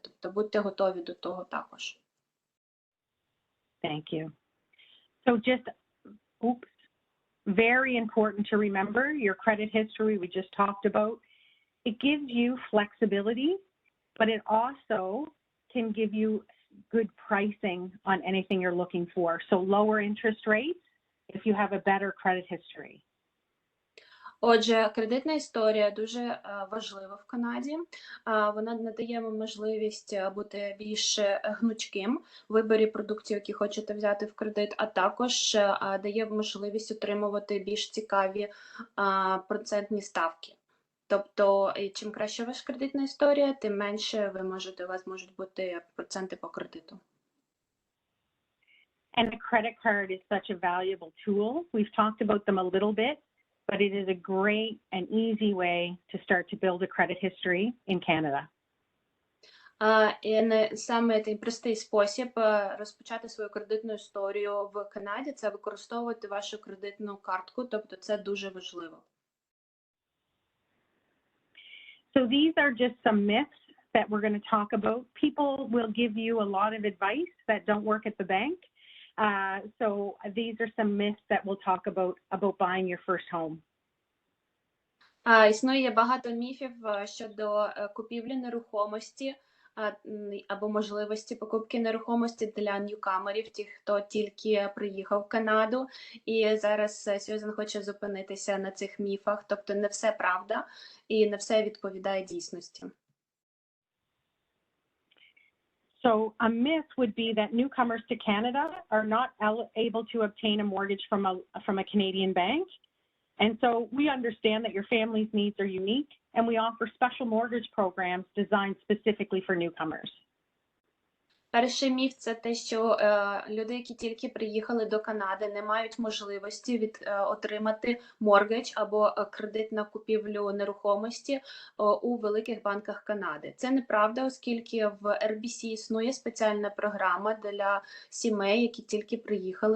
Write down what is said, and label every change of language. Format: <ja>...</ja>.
<uk>Тобто будьте готові до того також.</uk> <en>Thank you. So just, very important to remember your credit history we just talked about. It gives you flexibility, but it also can give you good pricing on anything you're looking for. So lower interest rates if you have a better credit history.</en> <uk>Отже, кредитна історія дуже важлива в Канаді. Вона надає вам можливість бути більш гнучким в виборі продуктів, які хочете взяти в кредит, а також дає можливість отримувати більш цікаві процентні ставки. Тобто, чим краще ваша кредитна історія, тим менше у вас можуть бути проценти по кредиту.</uk> <en>And a credit card is such a valuable tool. We've talked about them a little bit, but it is a great and easy way to start to build a credit history in Canada.</en> <uk>І саме цей простий спосіб розпочати свою кредитну історію в Канаді – це використовувати вашу кредитну картку, тобто це дуже важливо.</uk> <en>So these are just some myths that we're going to talk about. People will give you a lot of advice that don't work at the bank. So these are some myths that we'll talk about buying your first home.</en> <uk>Існує багато міфів щодо купівлі нерухомості або можливості покупки нерухомості для ньюкамерів, тих, хто тільки приїхав в Канаду. І зараз Сьюзан хоче зупинитися на цих міфах, тобто не все правда і не все відповідає дійсності.</uk> <en>So a myth would be that newcomers to Canada are not able to obtain a mortgage from a Canadian bank. And so we understand that your family's needs are unique, and we offer special mortgage programs designed specifically for newcomers.</en> <uk>Перший міф – це те, що люди, які тільки приїхали до Канади, не мають можливості отримати моргедж або кредит на купівлю нерухомості у великих банках Канади. Це неправда, оскільки в RBC існує спеціальна програма для сімей, які тільки приїхали.</uk>